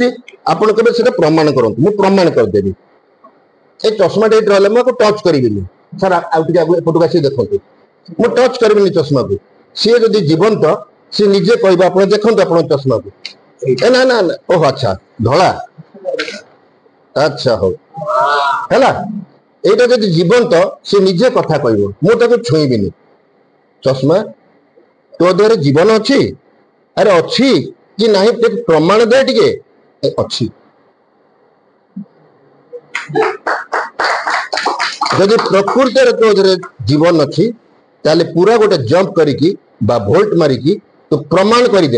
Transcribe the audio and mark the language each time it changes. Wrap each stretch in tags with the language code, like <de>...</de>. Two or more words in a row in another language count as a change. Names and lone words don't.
<or>ଆପଣ କେବେ ସେଟା ପ୍ରମାଣ କରନ୍ତୁ, ମୁଁ ପ୍ରମାଣ କରିଦେବି। ଏ ଚଷମାଟା ଏଇଠି ରହିଲେ ମୁଁ ଆକୁ ଟଚ୍ କରିବିନି। ସାର୍ ଆଉ ଟିକେ ଏପଟକୁ ଆସିକି ଦେଖନ୍ତୁ, ମୁଁ ଟଚ୍ କରିବିନି ଚଷମାକୁ। ସିଏ ଯଦି ଜୀବନ୍ତ, ସିଏ ନିଜେ କହିବ। ଆପଣ ଦେଖନ୍ତୁ ଆପଣଙ୍କ ଚଷମାକୁ। ନା ନା ନା, ଓହୋ ଆଚ୍ଛା, ଧଳା, ଆଚ୍ଛା ହଉ ହେଲା।</or> <bn>এইটা যদি জীবন্ত, সে নিজে কথা কইব,</bn> <or>ମୁଁ ତାକୁ ଛୁଇଁବିନି। ଚଷମା, ତୋ ଦେହରେ ଜୀବନ ଅଛି? ଆରେ ଅଛି କି ନାହିଁ ପ୍ରମାଣ ଦେ ଟିକେ। ଅଛି। ଯଦି ପ୍ରକୃତରେ ତୋ ଦେହରେ ଜୀବନ ଅଛି, ତାହେଲେ ପୁରା ଗୋଟେ ଜମ୍ପ କରିକି ବା ଭୋଲ୍ଟ ମାରିକି ତୁ ପ୍ରମାଣ କରିଦେ।</or>